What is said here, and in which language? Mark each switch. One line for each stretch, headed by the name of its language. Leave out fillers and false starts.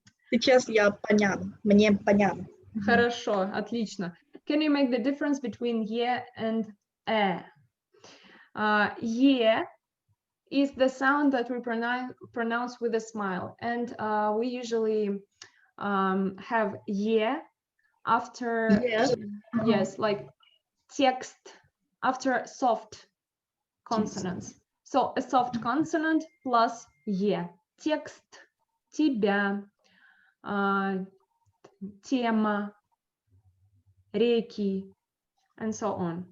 Russian: Сейчас я понятно, мне понятно. Хорошо, отлично.
English: Can you make the difference between ye and e? Ye is the sound that we pronounce with a smile, and we usually have ye after yes, like text after soft consonants. So a soft consonant plus ye.
Russian: Текст, тебя, тема, реки,
English: and so on.